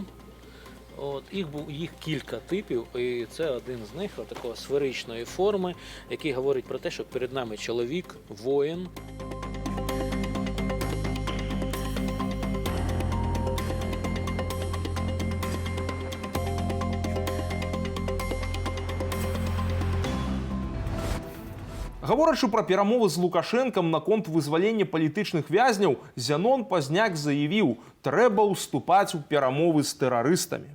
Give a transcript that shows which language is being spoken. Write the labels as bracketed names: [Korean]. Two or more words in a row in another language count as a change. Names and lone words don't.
[Ukrainian] Їх кілька типів, і це один з них, такої сферичної форми, який говорить про те, що перед нами чоловік, воїн. [Belarusian] Гаворачы пра перамовы з Лукашэнкам наконт вызвалення палітычных вязняў, Зянон Пазняк заявіў: «Трэба ўступаць у перамовы з тэрарыстамі».